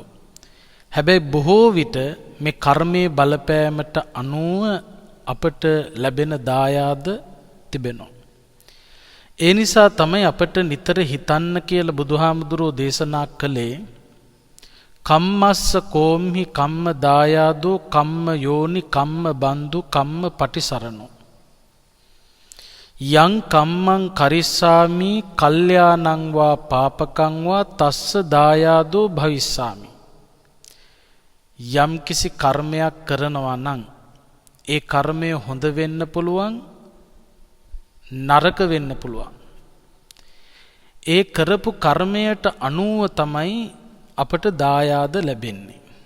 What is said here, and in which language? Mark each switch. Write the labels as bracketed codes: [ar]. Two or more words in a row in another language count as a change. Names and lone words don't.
[si] හැබැයි බොහෝ විට මේ කර්මයේ බලපෑමට අනුව අපට ලැබෙන දායාද තිබෙනවා. ඒ නිසා තමයි අපට නිතර හිතන්න කියලා බුදුහාමුදුරුවෝ දේශනා කළේ [pi] කම්මස්ස කෝම්හි කම්ම දායාදෝ කම්ම යෝනි කම්ම බන්දු කම්ම පටිසරණෝ යං කම්මං කරිස්සාමි කල්යාණං වා පාපකං වා තස්ස දායාදෝ භවිස්සාමි. [si] යම් කිසි කර්මයක් කරනවා නම් ඒ කර්මය හොඳ වෙන්න පුළුවන් නරක වෙන්න පුළුවන්. ඒ කරපු කර්මයට අනුව තමයි අපට දායාද ලැබෙන්නේ.